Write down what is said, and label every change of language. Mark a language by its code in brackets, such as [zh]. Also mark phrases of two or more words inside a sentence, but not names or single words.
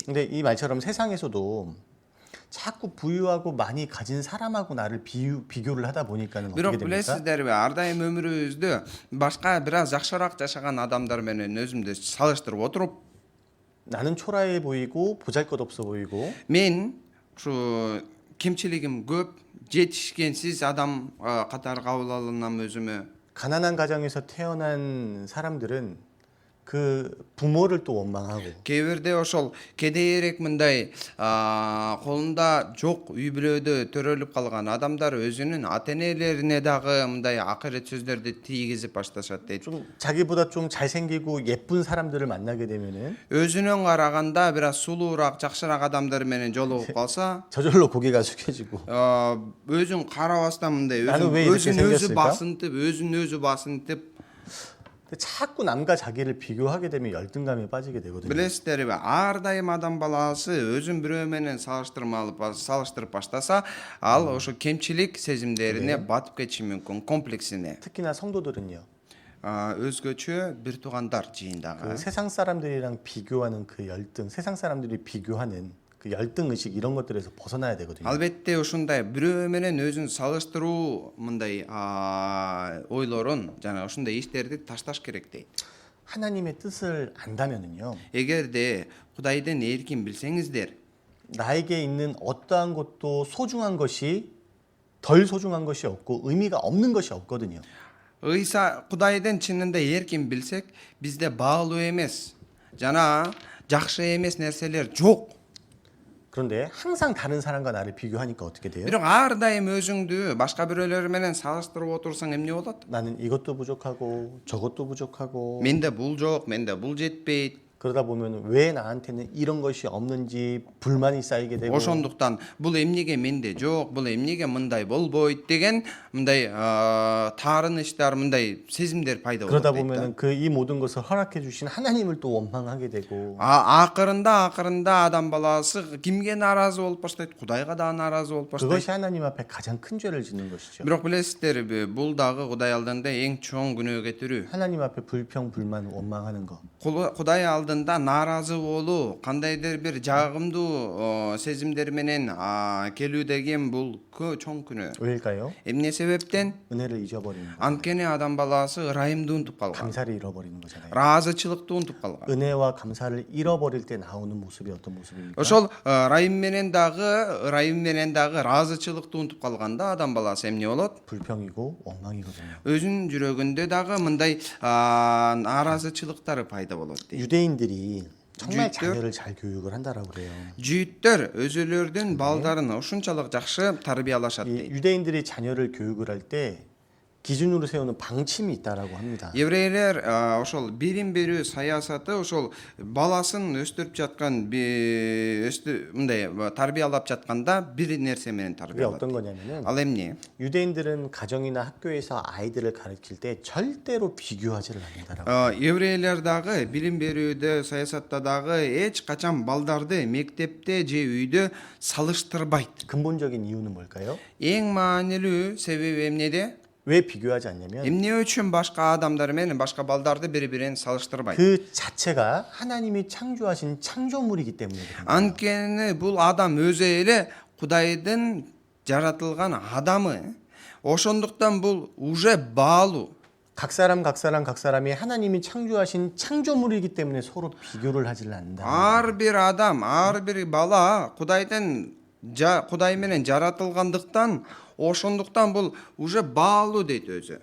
[ko] 근데 이 말처럼 세상에서도 자꾸 부유하고 많이 가진 사람하고 나를 비교를 하다 보니까는 어떻게 [ky] Бирок [ko] 됩니까? [ky] билесиздерби, ар дайым өмүрүбүздө башка бир аз жакшыраак жашаган адамдар менен өзүмдү салыштырып отуруп, [ko] 나는 초라해 보이고 보잘것없어 보이고 [ky] мен ушу кемчилигим көп, жетишкенсиз адам катары кабыл алынам өзүмө. [ko] 가난한 가정에서 태어난 사람들은 그 부모를 또 원망하고 [ky] Кээ бирде ошол кедейирээк мындай колунда жок үй бүлөдө төрөлүп калган адамдар өзүнүн ата энелерине дагы мындай акырет сөздөрдү тийгизип башташат дейт. [ko] 좀 자기보다 좀 잘생기고 예쁜 사람들을 만나게 되면은 [ky] өзүнөн караганда бир аз сулуураак, жакшыраак адамдар менен жолугуп калса, [ko] 저절로 고개가 숙여지고 [ky] өзүн карабастан мындай [ko] 나는 왜 이렇게 [ky] өзүн [ko] 생겼을까? [ky] басынтып [ko] 근데 자꾸 남과 자기를 비교하게 되면 열등감에 빠지게 되거든요. [ky] билесиздерби, ар дайым адам баласы өзүн бирөө менен салыштырып баштаса, ал ошо кемчилик сезимдерине батып кетиши мүмкүн, комплексине. [ko] 특히나 성도들은요. [ky] өзгөчө бир туугандар [ko] 그 [ky] жыйындагы. [ko] 세상 사람들이랑 비교하는 그 열등, 세상 사람들이 비교하는 그 열등 의식 이런 것들에서 벗어나야 되거든요. [ky] Албетте ушундай бирөө менен өзүн салыштыруу мындай ойлорун жана ушундай иштерди ташташ керек дейт. [ko] 하나님의 뜻을 안다면은요. [ky] эгерде Кудайдын эркин билсеңиздер, [ko] 나에게 있는 어떠한 것도 소중한 것이 덜 소중한 것이 없고 의미가 없는 것이 없거든요. [ky] Кудайдын чынында эркин билсек, бизде баалуу эмес жана жакшы эмес нерселер жок. [ko] 그런데 항상 다른 사람과 나를 비교하니까 어떻게 돼요? [ky] Бирок ар дайым өзүңдү башка бирөөлөр менен салыштырып отурсаң эмне болот? [ko] 나는 이것도 부족하고 저것도 부족하고 [ky] Менде бул жок, менде бул жетпейт. [ko] 그러다 보면 왜 나한테는 이런 것이 없는지 불만이 쌓이게 되고 [ky] Ошондуктан бул эмнеге менде жок, бул эмнеге мындай болбойт деген мындай таарынычтар, мындай сезимдер пайда болот. [ko] 그러다 보면은 그 이 모든 것을 허락해 주신 하나님을 또 원망하게 되고 [ky] акырында адам баласы кимге наразы болуп баштайт? Кудайга да наразы болуп баштайт. [ko] 그것이 하나님 앞에 가장 큰 죄를 짓는 것이죠. [ky] Бирок билесиздерби, бул дагы Кудай алдында эң чоң күнөө кетирүү. [ko] 하나님 앞에 불평, 불만, 원망하는 거. [ky] Кудай алдында наразы болуу, кандайдыр бир жагымдуу сезимдер менен келүү деген бул чоң күнөө. [ko] 왜일까요? [ky] Эмне себептен? [ko] 은혜를 잊어버리는 거. [ky] Анткени адам баласы ырайымды унутуп калган. [ko] 감사를 잃어버리는 거잖아요. [ky] ыраазычылыкты унутуп калган. [ko] 은혜와 감사를 잃어버릴 때 나오는 모습이 어떤 모습입니까? [ky] Ошол ырайым менен дагы ыраазычылыкты унутуп калганда адам баласы эмне болот? [ko] 불평이고 원망이거든요. [ky] Өзүнүн жүрөгүндө дагы мындай нааразычылыктары пайда болот дейт. [ko] 유대인들이 정말 주입들? 자녀를 잘 교육을 한다라고 그래요. [ky] Жүйүттөр өзүлөрүнүн балдарын ушунчалык жакшы тарбиялашат [ko] 이 [ky] дейт. [ko] 유대인들이 자녀를 교육을 할 때 기준으로 세우는 방침이 있다라고 합니다. [ky] Еврейлер ошол берим берүү саясаты ошол баласын өстүрүп жаткан мындай тарбиялап жатканда бир нерсе менен [ko] 그게 [ky] тарбиялат. [ko] 어떤 거냐면은 [ky] Ал эмне? [ko] 유대인들은 가정이나 학교에서 아이들을 가르칠 때 절대로 비교하지를 않는다라고. [ky] Еврейлер дагы билим берүүдө, саясатта дагы эч качан балдарды мектепте же үйдө салыштырбайт. [ko] 근본적인 이유는 뭘까요? [ky] Эң маанилүү себеби эмнеде? [ko] 왜 비교하지 않냐면 [ky] Эмне үчүн башка адамдар менен башка балдарды бири-бирин салыштырбайт? [ko] 그 자체가 하나님이 창조하신 창조물이기 때문에 그런 거예요. [ky] Анткени бул адам өзү эле Кудайдын жаратылган адамы. Ошондуктан бул уже баалуу. [ko] 각 사람이 하나님이 창조하신 창조물이기 때문에 서로 비교를 하지를 않는다. [ky] Ар бир адам, ар бир бала Кудай менен жаратылгандыктан, ошондуктан бул уже баалуу дейт өзү.